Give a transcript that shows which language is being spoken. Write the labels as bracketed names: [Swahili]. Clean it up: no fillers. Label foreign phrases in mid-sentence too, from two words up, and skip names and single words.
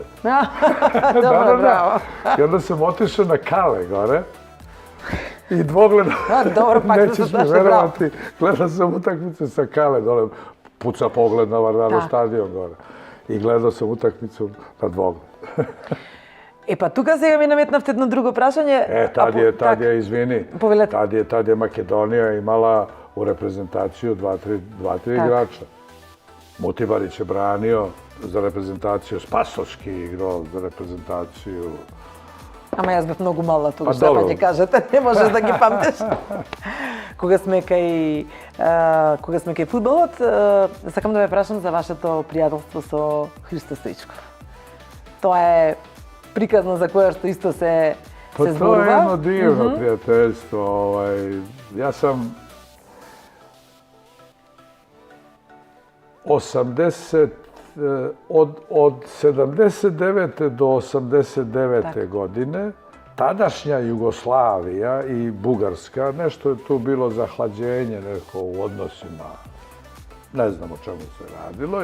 [Serbian] Dobro, bravo. I onda sam otišao na Kale gore i dvogled, Dobro, pa nećeš mi verovati, gledao sam utakmice sa Kale dole, puca pogled na Vardaru stadion gore. I gledao sam utakmicu na dvogled. [Macedonian] E pa тука сега ми наметнавте едно друго прашање. [Serbian] Tad je, izvini, [Macedonian] Повелете. [Serbian] tad je Makedonija imala u reprezentaciju dva, tri igrača. Mutibarić je branio za reprezentaciju, Spasovski igrao za reprezentaciju. [Macedonian] Ама јас бев многу мала Па тогаш, па добро. ќе кажете, не можеш да ги памтиш. Кога сме кај фудбалот, сакам да ве прашам за вашето пријателство со Христо Стоичков. Тоа е приказна за која што исто се [Serbian] Pa to je jedno divno prijateljstvo. Ja sam od 79. do 89. godine tadašnja Jugoslavija i Bugarska, nešto je tu bilo zahlađenje neko u odnosima, ne znam o čemu se radilo.